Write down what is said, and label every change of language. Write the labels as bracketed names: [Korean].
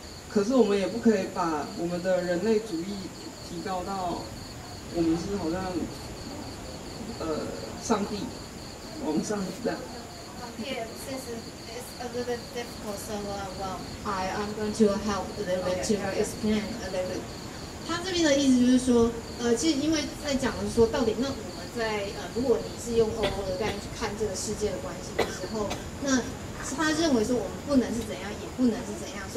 [Chinese] 可是我们也不可以把我们的人类主义提高到我们是好像上帝往上这样。 [English] Yeah, since it's a little bit difficult, so I'm going to help a little bit to explain a little bit. [Chinese] 他这边的意思就是说，其实因为在讲的是说，到底那我们在如果你是用 O 的概念去看这个世界的关系的时候，那他认为说我们不能是怎样，也不能是怎样。